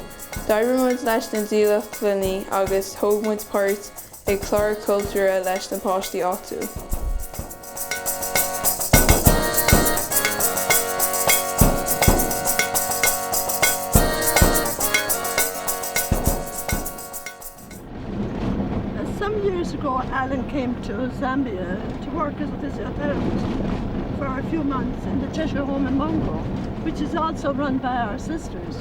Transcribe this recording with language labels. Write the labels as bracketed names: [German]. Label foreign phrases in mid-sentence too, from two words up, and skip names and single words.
[Irish] D'oibrimid leis na díochtaí agus thógmid páirt ag clár cultúra leis na páistí áitiúil. [English] Some years ago, Alan came to Zambia to work as a physiotherapist for a few months in the Chesher home in Mongo, which is also run by our sisters.